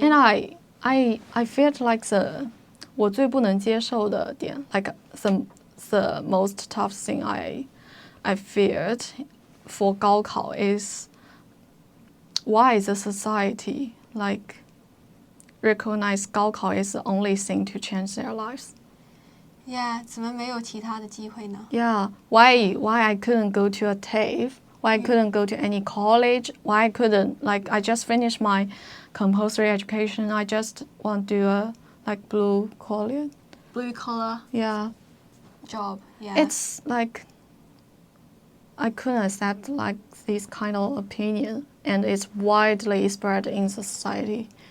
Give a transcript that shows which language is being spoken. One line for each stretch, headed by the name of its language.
English: And I felt like
Chinese: 我最不能接受的点
English: like the most tough thing I feared for 高考 is why the society like recognize 高考 is the only thing to change their lives. Yeah,
Chinese: 怎么没有其他的机会呢？
English: Yeah, why I couldn't go to a TAFE? Why I couldn't go to any college? Why I couldn't like I just finished my compulsory education. I just want to do a like blue collar. Blue collar. Yeah. job. Yeah. It's like I couldn't accept like this kind of opinion, and it's widely spread in society.